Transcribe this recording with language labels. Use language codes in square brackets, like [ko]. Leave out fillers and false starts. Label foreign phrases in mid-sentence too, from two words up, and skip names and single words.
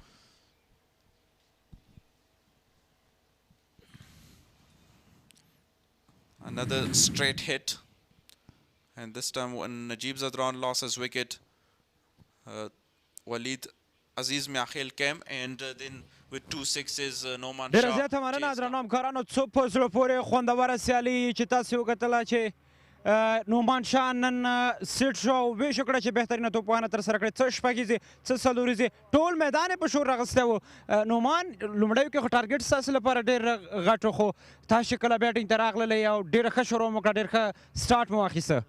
[en] Another straight hit. And this time when Najib Zadran lost his wicket, Walid Aziz Miakhil came, and then with 2 sixes, Noman Shah. [ps] ډېره زیاته مننه درنو همکارانو. څو په زړه پورې خوندوره سیالي چې تاسې وکتله چې نومان شاه نن سیټ شو او ویش وکړه چې بهترینه توپوهنه ترسره کړې. څه شپږیزې څه څلوریزې ټول میدان یې په شور راغستی و. نومان لومړیو کې خو ټارګېټ ستاسې لپاره ډېر غټ و، خو تاسو چې کله بیټینګ ته راغللی او ډېره ښه شروع مو کړه، ډېر ښه سټارټ مو واخیسته.